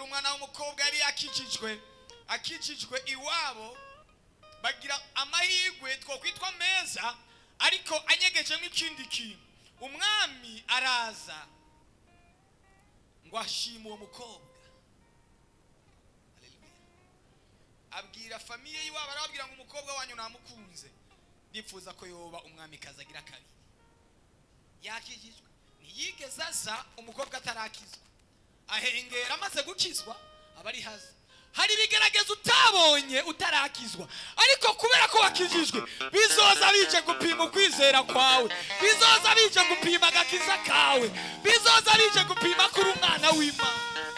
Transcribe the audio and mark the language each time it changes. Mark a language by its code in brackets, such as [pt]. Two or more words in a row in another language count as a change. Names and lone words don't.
[rn] umwana w'umukobwa yari akikijwe iwabo bagira amahirwe twokwitwa meza ariko anyegejemo ikindi kintu umwami araza ngo ashima uwo mukobwa haleluya abwira famiye yiwabo arababwira ngo umukobwa wanyu namukunze ndipfuza ko yoba umwami kazagira kabiri yakijijwe ntiyigeze aza umukobwa atarakizwa ahengera amaze gukizwa abari haza hari ibigaragaza utabonye utarakizwa ariko kubera ko wakijijwe bizoza bije gupima ukwizera kwawe bizoza bije gupima agakiza kawe bizoza bije gupima kuri umwana w'Imana